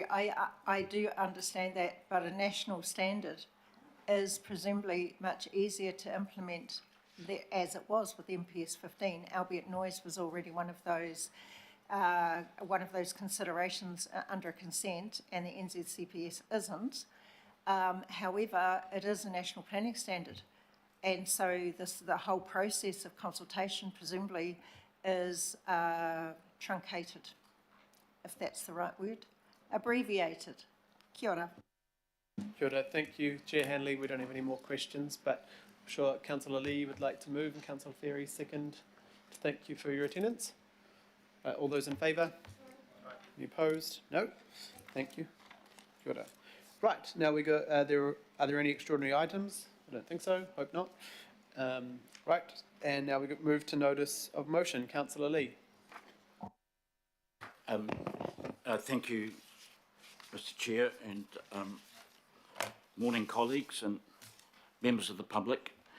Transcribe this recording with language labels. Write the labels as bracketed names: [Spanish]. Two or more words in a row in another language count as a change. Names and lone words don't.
[English] I do understand that, but a national standard is presumably much easier to implement as it was with MPS 15, albeit noise was already one of those considerations under consent, and the NZCPS isn't. However, it is a national planning standard, and so the whole process of consultation presumably is truncated, if that's the right word, abbreviated. [Māori] Kia ora. Kia ora. [English] Thank you, Chair Hanley. We don't have any more questions, but I'm sure Councillor Lee would like to move and Councillor Ferry second. Thank you for your attendance. All those in favour? Any opposed? No? Thank you. [Māori] Kia ora. [English] Right, now we go, are there any extraordinary items? I don't think so, hope not. Right, and now we move to notice of motion. Councillor Lee. Thank you, Mr. Chair, and morning colleagues and members of the public.